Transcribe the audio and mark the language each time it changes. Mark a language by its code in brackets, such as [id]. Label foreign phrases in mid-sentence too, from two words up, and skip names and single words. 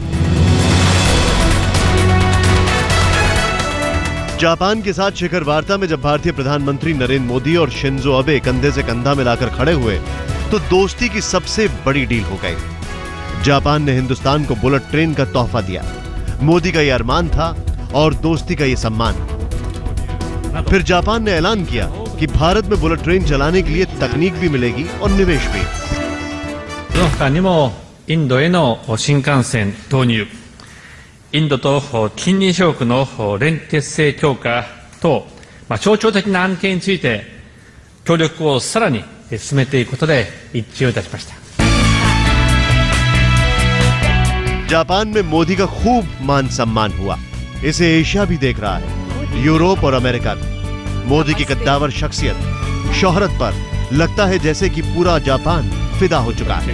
[hi] जापान के साथ शिखर वार्ता में जब भारतीय प्रधानमंत्री नरेंद्र मोदी और शिंजो अबे कंधे से कंधा मिलाकर खड़े हुए, तो दोस्ती की सबसे बड़ी डील हो गई। जापान ने हिंदुस्तान को बुलेट ट्रेन का तोहफा दिया। मोदी का यह अरमान था और दोस्ती का यह सम्मान। फिर जापान ने ऐलान किया कि भारत में बुलेट ट्रेन चलाने के लिए तकनीक भी मिलेगी और निवेश भी। [ja] その他にもインドへの新幹線導入、インドと近隣諸国の連結性強化等、象徴的な案件について協力をさらに進めていくことで一致をいたしました。 [hi] जापान में मोदी का खूब मान सम्मान हुआ। इसे एशिया भी देख रहा है, यूरोप और अमेरिका भी। मोदी की कद्दावर शख्सियत, शोहरत पर लगता है जैसे कि पूरा जापान फिदा हो चुका है।